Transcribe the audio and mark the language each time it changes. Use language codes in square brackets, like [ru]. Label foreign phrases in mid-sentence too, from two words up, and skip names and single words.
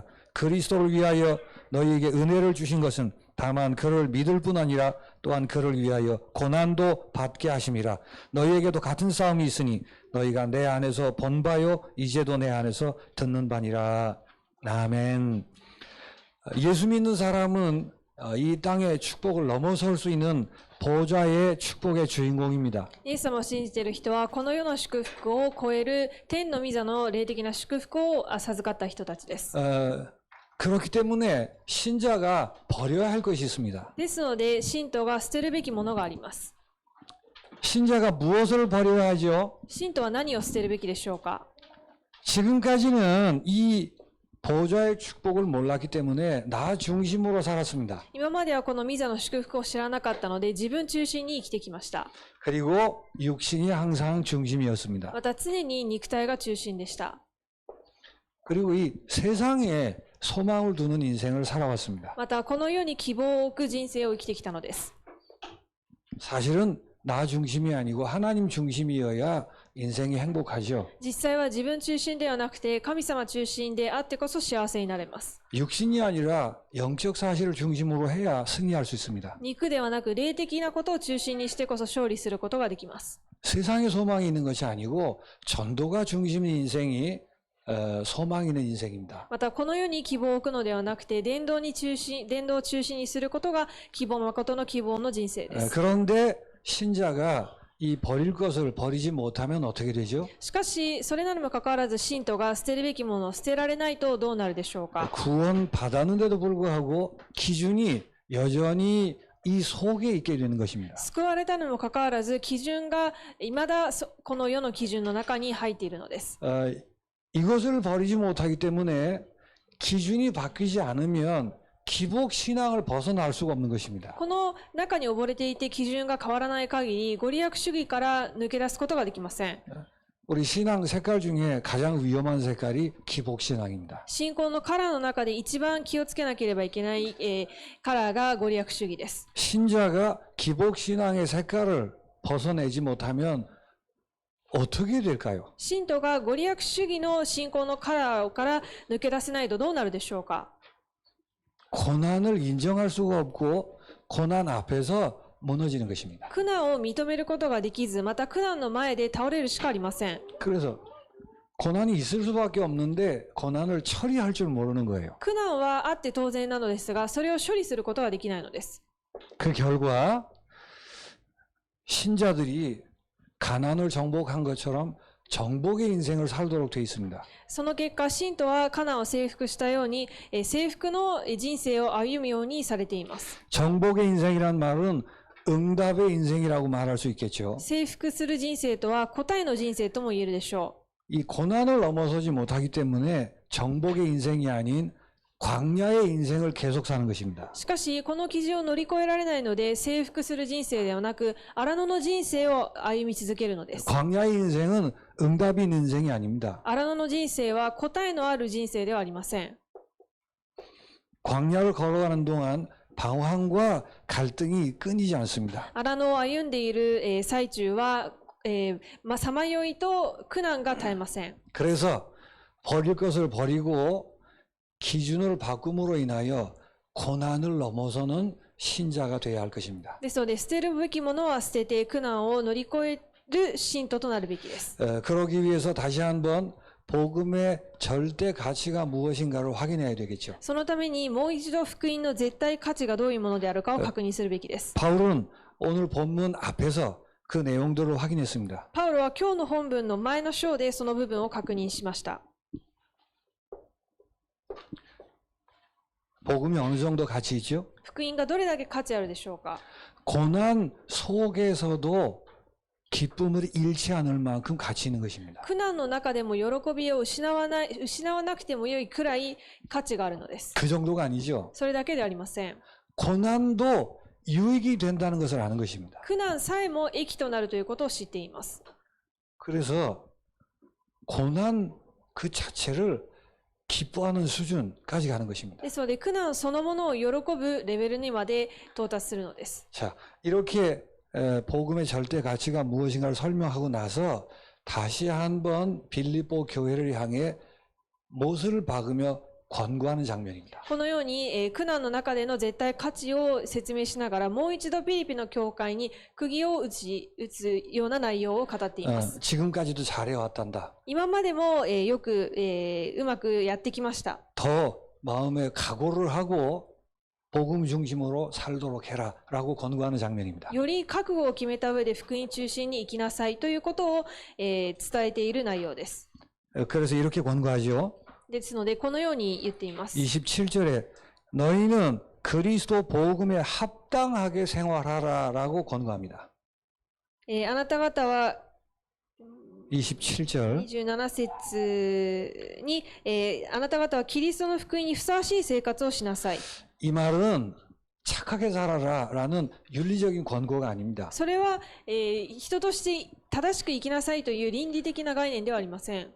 [ko] 그리스도를 위하여 너희에게 은혜를 주신 것은 다만 그를 믿을 뿐 아니라 또한 그를 위하여 고난도 받게 하심이라. 너희에게도 같은 싸움이 있으니 너희가 내 안에서 본 바요 이제도 내 안에서 듣는 바니라. 아멘. 예수 믿는 사람은 이 땅의 축복을 넘어설 수 있는 보좌의 축복의 주인공입니다. [ja] イエス様を信じている人はこの世の祝福を超える天の御座の霊的な祝福を授かった人たちです。 [ko] 그렇기 때문에 신자가 버려야 할 것이 있습니다. [ja] ですので信徒が捨てるべきものがあります。 [ko] 신자가 무엇을 버려야 하죠? [ja] 信徒は何を捨てるべきでしょうか。 [ko] 지금까지는 이 보좌의 축복을 몰랐기 때문에 나 중심으로 살았습니다. [ja] 今まではこの御座の祝福を知らなかったので自分中心に生きてきました。 [ko] 그리고 육신이 항상 중심이었습니다. [ja] また常に肉体が中心でした。 [ko] 그리고 이 세상에 소망을 두는 인생을 살아왔습니다. [ja] またこの世に希望を置く人生を生きてきたのです。 [ko] 사실은 나 중심이 아니고 하나님 중심이어야 인생이 행복하죠. [ja] 実際は自分中心ではなくて神様中心であってこそ幸せになれます。 [ko] 육신이 아니라 영적 사실을 중심으로 해야 승리할 수 있습니다. [ja] 肉ではなく霊的なことを中心にしてこそ勝利することができます。 [ko] 세상에 소망이 있는 것이 아니고 전도가 중심인 인생이 소망 있는 인생입니다. [ja] またこの世に希望を置くのではなくて伝道を中心にすることが誠の希望の人生です。 [ko] 그런데 신자가 이 버릴 것을 버리지 못하면 어떻게 되죠? [ja] しかしそれなにもかかわらず信徒が捨てるべきものを捨てられないとどうなるでしょうか。 [ko] 구원 받았는데도 불구하고 기준이 여전히 이 속에 있게 되는 것입니다. [ja] 救われたにもかかわらず基準が未だこの世の基準の中に入っているのです。 [ko] 이것을 버리지 못하기 때문에 기준이 바뀌지 않으면 기복 신앙을 벗어날 수가 없는 것입니다. [ja] この中に溺れていて基準が変わらない限りご利益主義から抜け出すことができません。 [ko] 우리 신앙 색깔 중에 가장 위험한 색깔이 기복 신앙입니다. [ja] 信仰のカラーの中で一番気をつけなければいけない、カラーがご利益主義です。 [ko] 신자가 기복 신앙의 색깔을 벗어내지 못하면 어떻게 될까요? [ja] 信徒がご利益主義の信仰のカラーから抜け出せないとどうなるでしょうか。 [ko] 고난을 인정할 수가 없고 고난 앞에서 무너지는 것입니다. [ja] 苦難を認めることができず、また苦難の前で倒れるしかありません。 [ko] 그래서 고난이 있을 수밖에 없는데 고난을 처리할 줄 모르는 거예요. [ja] 苦難はあって当然なのですが、それを処理することができないのです。 [ko] 그 결과 신자들이 가난을 정복한 것처럼 정복의 인생을 살도록 되어 있습니다. [ja] その結果、信徒は苦難を征服したように、征服の人生を歩むようにされています。 [ko] 정복의 인생이란 말은 응답의 인생이라고 말할 수 있겠죠. [ja] 征服する人生とは答えの人生とも言えるでしょ [ko] 이 고난을 넘어서지 못하기 때문에 정복의 인생이 아닌 광야의 인생을 계속 사는 것입니다. [ja] う。しかし、この基準を乗り越えられないので、征服する人生ではなく、荒野の人生を歩み続けるのです。 [ko] 광야의 인생은 응답이 있는 인생이 아닙니다. [ja] 荒野の人生は答えのある人生ではありません。 [ko] 광야를 걸어가는 동안 방황과 갈등이 끊이지 않습니다. [ja] 荒野を歩んでいる最中は、さまよいと苦難が絶えません。 [ko] 그래서 버릴 것을 버리고 기준을 바꿈으로 인하여 고난을 넘어서는 신자가 되어야 할 것입니다. [ja] ですので、捨てるべきものは捨てて苦難を乗り越える信徒となるべきです。 [ko] 그러기 위해서 다시 한번 복음의 절대 가치가 무엇인가를 확인해야 되겠죠. [ja] そのためにもう一度福音の絶対価値がどういうものであるかを確認するべきです。 [ko] 바울은 오늘 본문 앞에서 그 내용들을 확인했습니다. [ja] パウロは今日の本文の前の章でその部分を確認しました。 [ko] 복음이 어느 정도 가치 있죠? [ja] 福音がどれだけ価値あるでしょうか。 [ko] 고난 속에서도 기쁨을 잃지 않을 만큼 가치 있는 것입니다. [ja] 苦難の中でも喜びを失わなくてもよいくらい価値があるのです。 [ko] 그 정도가 아니죠. [ja] それだけではありません。 [ko] 고난도 유익이 된다는 것을 아는 것입니다. [ja] 苦難さえも益となるということを知っています。 [ko] 그래서 고난 그 자체를 기뻐하는 수준까지 가는 것입니다. [ja] ですので、苦難そのものを喜ぶレベルにまで到達するのです。 [ko] 자, 이렇게 복음의 절대 가치가 무엇인가를 설명하고 나서 다시 한번 빌립보 교회를 향해 못을 박으며 권고하는 장면입니다. [ja] このように、苦難の中での絶対価値を説明しながら、もう一度ピリピの教会に釘を打つような内容を語っています。 [ko] 지금까지도 잘해왔단다. [ja] 今までも、よく、うまくやってきました。 [ko] 더 마음에 각오를 하고 복음 중심으로 살도록 해라라고 권고하는 장면입니다. [ja] より覚悟を決めた上で福音中心に生きなさいということを、伝えている内容です。 [ko] 그래서 이렇게 권고하죠. [ja] ですので、このように言っています。 [ko] 27절에 너희는 그리스도 복음에 합당하게 생활하라라고 권고합니다. [ja] あなた方は [ko] 27절 [ja] 27節に、あなた方はキリストの福音にふさわしい生活をしなさい。 [ko] 이 말은 착하게 살아라라는 윤리적인 권고가 아닙니다. [ja] それは、人として正しく生きなさいという倫理的な概念ではありません。